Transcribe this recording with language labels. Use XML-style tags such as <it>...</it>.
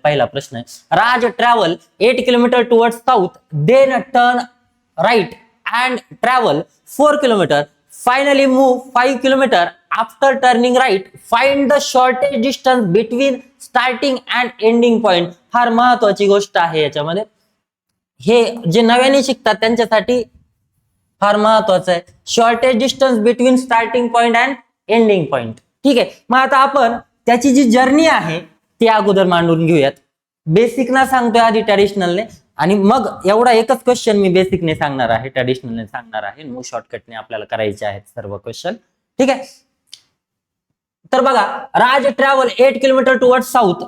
<mr>पहिला प्रश्न आहे,</mr> <en>Raj travel 8 kilometre towards south, then turn right and travel 4 kilometre, finally move 5 kilometre. After turning right find the shortest distance between starting and ending point.</en> <mr>फार महत्वाची गोष्ट आहे याच्यामध्ये. हे जे नव्याने शिकतात त्यांच्यासाठी फार महत्वाचं आहे.</mr> <en>Shortest distance between starting point and ending point.</en> <mr>ठीक आहे. मग आता आपण त्याची जी जर्नी आहे ती अगोदर मांडून घेऊयात. बेसिक ना सांगतोय आधी ट्रॅडिशनलने, आणि मग एवढा एकच क्वेश्चन मी बेसिकने सांगणार आहे, ट्रॅडिशनलने सांगणार आहे. मग शॉर्टकटने आपल्याला करायचे आहेत सर्व क्वेश्चन. ठीक आहे. तर बघा,</mr> <en>Raj travel 8 kilometre toward south.</en>